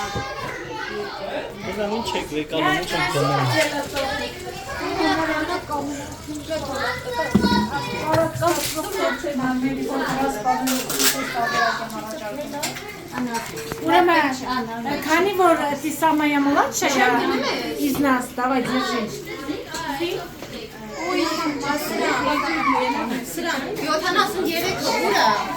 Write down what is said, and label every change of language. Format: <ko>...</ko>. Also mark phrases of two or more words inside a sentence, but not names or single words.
<hy>Դա ինչ եք վեկալում, ինչ եք դնում։ Ուրեմն, քանի որ</hy> <ru>ты самая младшая из нас, давай держи. Ой,</ru> <hy>սրան 73 ուրա։</hy>